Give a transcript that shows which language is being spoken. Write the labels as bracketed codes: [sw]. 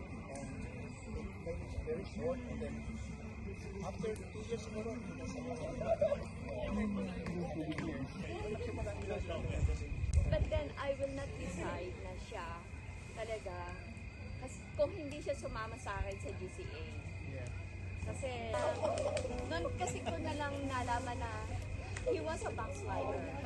[en] And it's very short and then after 2 years siguro, But then I will not decide [tl] na siya talaga kung hindi siya sumama sa akin sa GCA. Kasi noon kasi ko na lang nalaman na [en] he was a backslider.